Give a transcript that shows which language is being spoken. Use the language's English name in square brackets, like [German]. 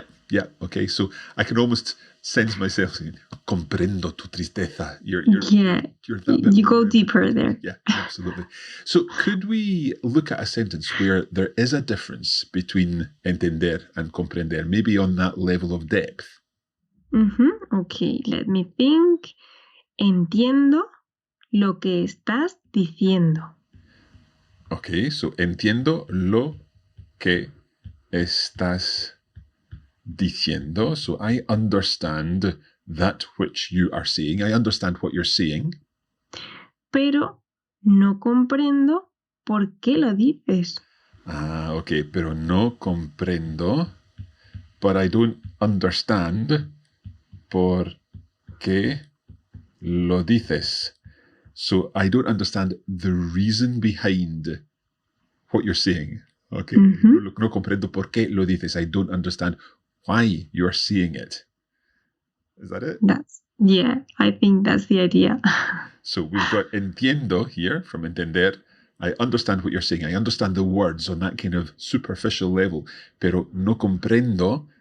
[English] Yeah. Okay, so I can almost sense myself saying, [Spanish] comprendo tu tristeza. [English] You're you go deeper there. Yeah, absolutely. So could we look at a sentence where there is a difference between entender and comprender, maybe on that level of depth? Okay, let me think. [Spanish] Entiendo lo que estás diciendo. Okay, so entiendo lo que estás diciendo. [English] So I understand that which you are saying. I understand what you're saying. [Spanish] Pero no comprendo por qué lo dices. Okay, pero no comprendo, [English] but I don't understand [Spanish] por qué lo dices. [English] So I don't understand the reason behind what you're saying. [Spanish] Okay, no comprendo por qué lo dices. [English] I don't understand why you're saying it. Is that it? Yeah, I think that's the idea. So we've got entiendo here from entender. I understand what you're saying. I understand the words on that kind of superficial level. [Spanish] Pero no comprendo.